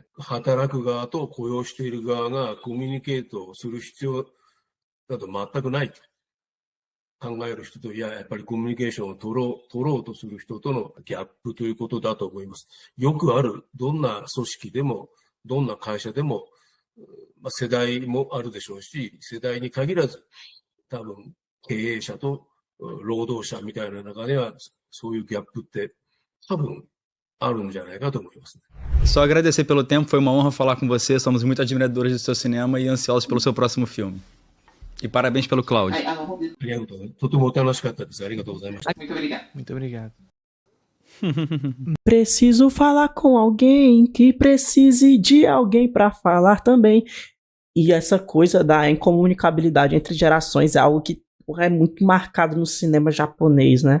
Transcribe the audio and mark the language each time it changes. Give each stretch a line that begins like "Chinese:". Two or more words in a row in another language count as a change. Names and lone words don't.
Japanese: 働く側と雇用している側がコミュニケートをする必要など全くないと考える人と、いや、やっぱりコミュニケーションを取ろうとする人とのギャップということだと思います。よくある、どんな組織でも、どんな会社でも、 まあ、世代もあるでしょうし、世代に限らず、多分、経営者と労働者みたいな中では、そういうギャップって多分あるんじゃないかと思いますね。
Portuguese: Só agradecer pelo tempo, foi uma honra falar com você. Somos muito admiradores do seu cinema e ansiosos pelo seu próximo filme. E parabéns pelo Cláudio.
Japanese: ありがとうございます。とても楽しかったです。ありがとうございました。
Portuguese: Muito obrigado. Muito obrigado. Preciso falar com alguém que precise de alguém pra falar também. E essa coisa da incomunicabilidade entre gerações é algo que é muito marcado no cinema japonês, né?